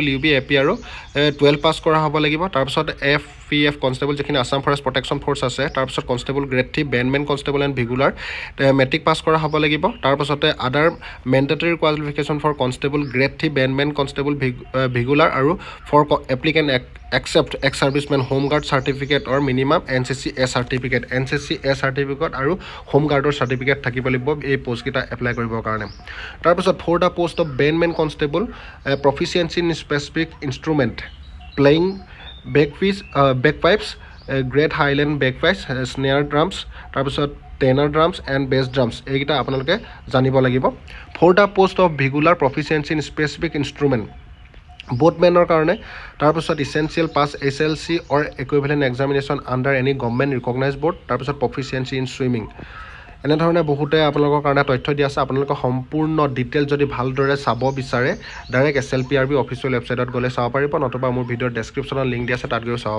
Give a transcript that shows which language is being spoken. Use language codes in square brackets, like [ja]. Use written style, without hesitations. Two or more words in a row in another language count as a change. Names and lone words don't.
[as] UB AP আৰু 12 পাছ কৰা হ'ব লাগিব তাৰপিছত FPF কনষ্টেবল যিখিনি আছাম ফৰেষ্ট প্ৰটেকশ্যন ফ'ৰ্চ আছে তাৰপিছত [en] constable grade 3 bandsman constable and bugler [as] মেট্ৰিক পাছ কৰা হ'ব লাগিব তাৰপাছতে [en] other mandatory qualification for constable grade 3 bandsman constable bugler [as] আৰু [en] for applicant accept ex-serviceman home guard certificate or minimum NCC A certificate [as] আৰু home guardৰ certificate থাকিব লাগিব এই পোষ্ট কেইটা এপ্লাই কৰিবৰ কাৰণে তাৰপিছত [en] for the post of bandsman constable proficiency in specific instrument playing bagpipes great highland bagpipes snare drums [as] তাৰপিছত [en] tenor drums and bass drums [as] এইকেইটা আপোনালোকে জানিব লাগিব [en] for the post of bugler proficiency in specific instrument [as] বোটমেনৰ কাৰণে তাৰপিছত [en] essential pass SLC or equivalent examination under any government recognise board [as] তাৰপিছত [en] proficiency in swimming [as] এনেধৰণে বহুতে আপোনালোকৰ কাৰণে তথ্য দিয়া আছে আপোনালোকে সম্পূৰ্ণ ডিটেইল যদি ভালদৰে চাব বিচাৰে ডাইৰেক্ট SLPRB অফিচিয়েল ৱেবছাইটত গ'লে চাব পাৰিব নতুবা মোৰ ভিডিঅ'ৰ ডেছক্ৰিপশ্যনত লিংক দিয়া আছে তাত গৈ চাব